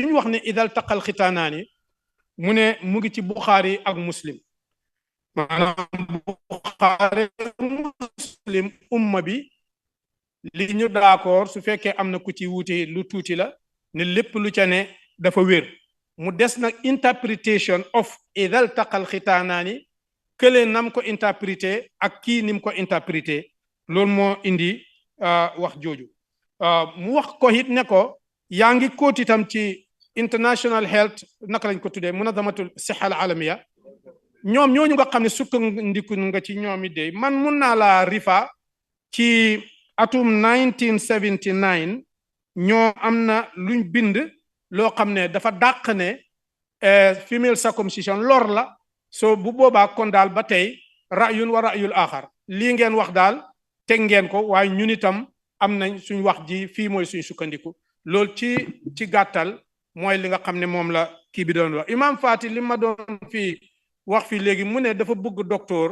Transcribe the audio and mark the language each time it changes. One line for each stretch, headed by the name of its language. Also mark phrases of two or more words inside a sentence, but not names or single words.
Wolof: ñu wax ne
Arabic: إذا التقى الختانان
Wolof: mu ne mu ngi ci Buxaari ak Muslim maanaam Buxaari Muslim umma bi li ñu d'accord su fekkee am na ku ci wuute lu tuuti la ne lépp lu ca ne dafa wér mu des nag
English: interpretation of
Arabic: إذا التقى الختانان
Wolof: kële nam ko interprété ak kii nim ko interprété loolu moo indi wax jooju mu wax ko it ne ko yaa ngi kóot itam ci
English: international health
Wolof: naka lañ ko tuddee
Arabic: منظمة الصحة العالمية
Wolof: ñoom ñooñu nga xam ne sukkandiku nga ci ñoom it de man mun naa laa rifa ci atum 1979 ñoo am na luñ bind loo xam ne dafa dàq ne
English: female circumcision
Wolof: lor la so bu boobaa kon daal ba tey
Arabic: رأي والرأي الآخر
Wolof: lii ngeen wax daal teg ngeen ko waaye ñun itam am nañ suñ wax ji fii mooy suñ sukkandiku loolu ci gàttal mooy li nga xam ne moom la kii bi doon wax imam Fati li ma doon fii wax fii léegi mu ne dafa bëgg docteur